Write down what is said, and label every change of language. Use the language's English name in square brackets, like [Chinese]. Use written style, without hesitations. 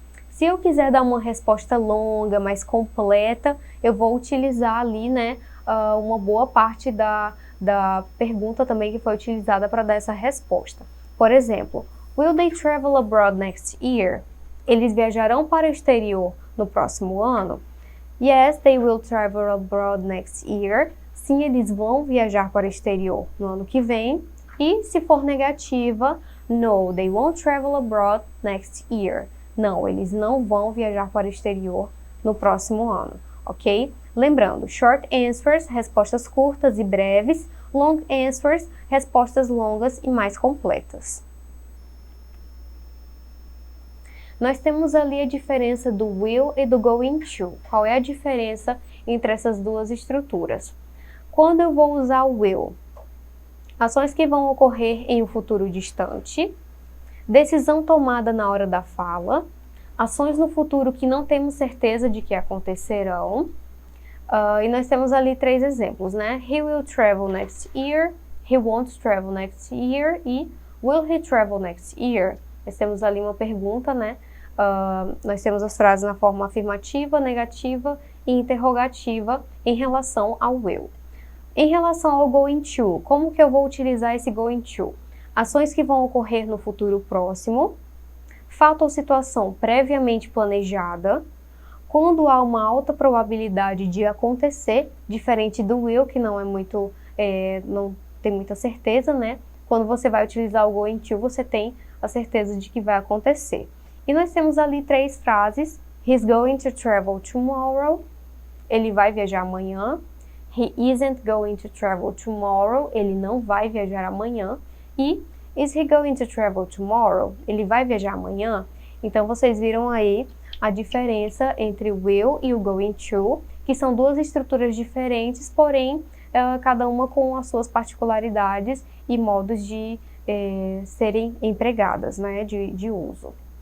[Portuguese] Se eu quiser dar uma resposta longa, mais completa, eu vou utilizar ali, né, uma boa parte da pergunta também que foi utilizada para dar essa resposta. Por exemplo, [English] will they travel abroad next year? [Portuguese] Eles viajarão para o exterior no próximo ano? [English] Yes, they will travel abroad next year. [Portuguese] Sim, eles vão viajar para o exterior no ano que vem. E se for negativa, [English] no, they won't travel abroad next year. [Portuguese] Não, eles não vão viajar para o exterior no próximo ano, ok? Lembrando, [English] short answers, [Portuguese] respostas curtas e breves. [English] Long answers, [Portuguese] respostas longas e mais completas. Nós temos ali a diferença do will e do going to. Qual é a diferença entre essas duas estruturas? Quando eu vou usar o will? Ações que vão ocorrer em um futuro distante, decisão tomada na hora da fala, ações no futuro que não temos certeza de que acontecerão. E nós temos ali 3 exemplos, né? [English] He will travel next year, he won't travel next year e will he travel next year? [Portuguese] Nós temos ali uma pergunta, né? Nós temos as frases na forma afirmativa, negativa e interrogativa em relação ao will. Em relação ao going to, como que eu vou utilizar esse going to? Ações que vão ocorrer no futuro próximo, fato ou situação previamente planejada, quando há uma alta probabilidade de acontecer, diferente do will, que não é muito, não tem muita certeza, né? Quando você vai utilizar o going to, você tem a certeza de que vai acontecer. E nós temos ali 3 frases. [English] He's going to travel tomorrow. [Portuguese] Ele vai viajar amanhã. [English] He isn't going to travel tomorrow. [Portuguese] Ele não vai viajar amanhã. [English] E is he going to travel tomorrow? [Portuguese] Ele vai viajar amanhã? Então, vocês viram aí a diferença entre o will e o going to, que são 2 estruturas diferentes, porém, cada uma com as suas particularidades e modos de serem empregadas, né, de uso.